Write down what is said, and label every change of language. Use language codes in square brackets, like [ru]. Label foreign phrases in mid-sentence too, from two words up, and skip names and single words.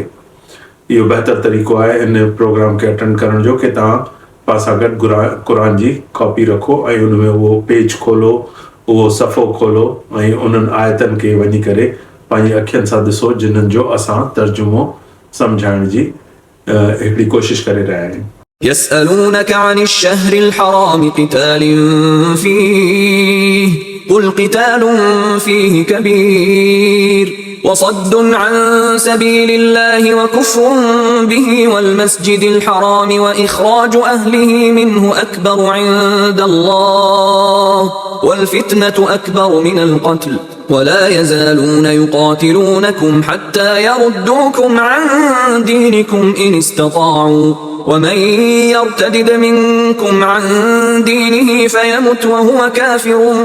[sd] इहो बहितर तरीक़ो आहे इन प्रोग्राम खे अटेंड करण जो कि तव्हां पाण सां गॾु क़ुरान जी कॉपी रखो ऐं उन में उहो पेज खोलो, उहो सफ़ो खोलो ऐं उन्हनि आयतनि खे वञी करे पंहिंजी अखियुनि सां ॾिसो जिन्हनि जो असां तर्जुमो सम्झाइण जी हिकिड़ी कोशिशि करे रहिया आहियूं। [ar] يسألونك عن الشهر الحرام قتال فيه قل قتال فيه كبير وصد عن سبيل الله وكفر به والمسجد الحرام وإخراج أهله منه أكبر عند الله والفتنة أكبر من القتل ولا يزالون يقاتلونكم حتى يردوكم عن دينكم إن استطاعوا ومن يرتدد منكم عن دينه فيمت وهو كافر